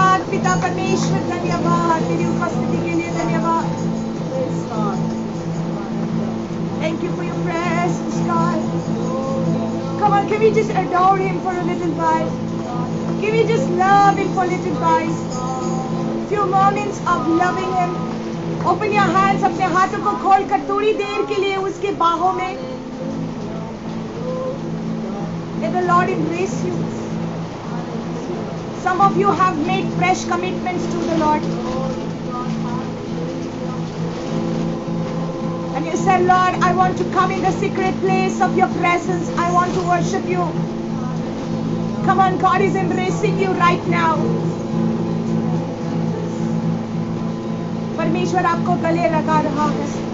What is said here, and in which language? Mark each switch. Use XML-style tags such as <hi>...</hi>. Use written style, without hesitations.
<hi>पिता परमेश्वर धन्यवाद, तेरी उपस्थिति के लिए धन्यवाद.</hi> <en>Thank you for your presence, God. Come on, can we just adore Him for a little while? Can we just love Him for a little while? Few moments of loving Him. Open your hands,</en> <hi>अपने हाथों को खोलकर थोड़ी देर के लिए उसके बाहों में.</hi> <en>Let the Lord embrace you. Some of you have made fresh commitments to the Lord. And you said, Lord, I want to come in the secret place of your presence. I want to worship you. Come on, God is embracing you right now.</en> <hi>परमेश्वर आपको गले लगा रहा है.</hi>